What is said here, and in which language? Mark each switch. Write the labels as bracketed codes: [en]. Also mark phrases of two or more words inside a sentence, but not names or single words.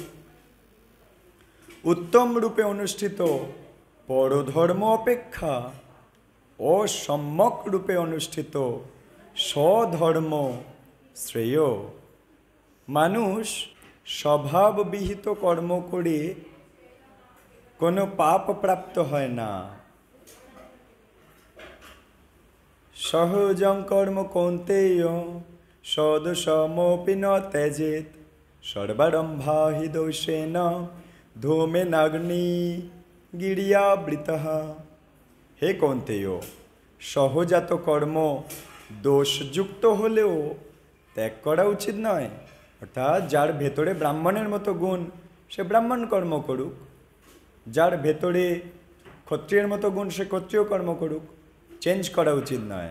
[bn] উত্তম রূপে অনুষ্ঠিত পরধর্ম অপেক্ষা অসম্যক রূপে অনুষ্ঠিত স্বধর্ম শ্রেয়। মানুষ স্বভাববিহিত কর্ম করে কোনো পাপ প্রাপ্ত হয় না। [sa] সহজং কর্ম কৌন্তেয় সদসমপি ন ত্যজেৎ সর্বারম্ভা হি দোষেন ধূমেনাগ্নি গিরিয়াবৃতঃ। [bn] হে কৌন্তেয়, সহজাত কর্ম দোষযুক্ত হলেও ত্যাগ করা উচিত নয়। অর্থাৎ যার ভেতরে ব্রাহ্মণের মতো গুণ, সে ব্রাহ্মণ কর্ম করুক। যার ভেতরে ক্ষত্রিয়ের মতো গুণ, সে ক্ষত্রিয় কর্ম করুক। চেঞ্জ করা উচিত নয়।